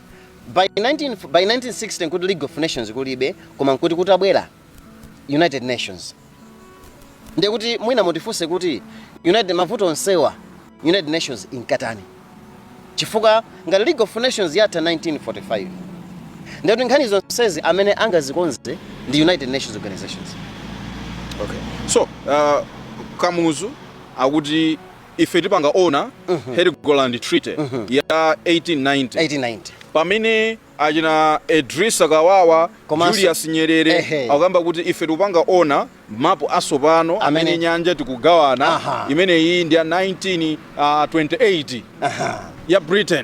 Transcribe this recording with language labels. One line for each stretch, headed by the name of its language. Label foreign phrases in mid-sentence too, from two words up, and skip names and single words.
Nyanja: By 1960 nkuti League of Nations kulibe koma nkuti kutabwera United Nations. Ndiye kuti mwina motifunse kuti mavuto onsewa United Nations inkatani. Chifukwa ngati League of Nations yatha 1945. Ndiye kuti nkhani zonsezi amene angazikonze the United Nations organizations. Okay. So, Kamuzu akuti ife tipanga ona Heligoland Treaty ya 1890. Pamene ajina Idrissa Kawawa, Julius Nyerere akamba kuti ife tipanga ona mapu asopano amene nyanja tikugawana imene iyi ndi ya 1928 ya Britain.